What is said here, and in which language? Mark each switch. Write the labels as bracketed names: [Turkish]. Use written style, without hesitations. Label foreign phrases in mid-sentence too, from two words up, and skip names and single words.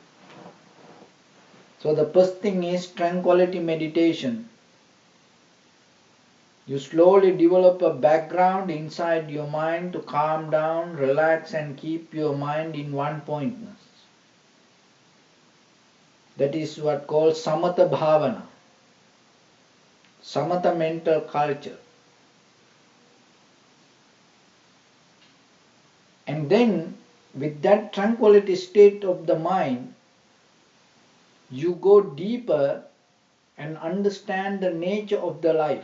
[English] So the first thing is tranquility meditation. You slowly develop a background inside your mind to calm down, relax and keep your mind in one pointness. That is what called [Pali] samatha bhavana, [English] samatha mental culture. And then with that tranquility state of the mind, you go deeper and understand the nature of the life.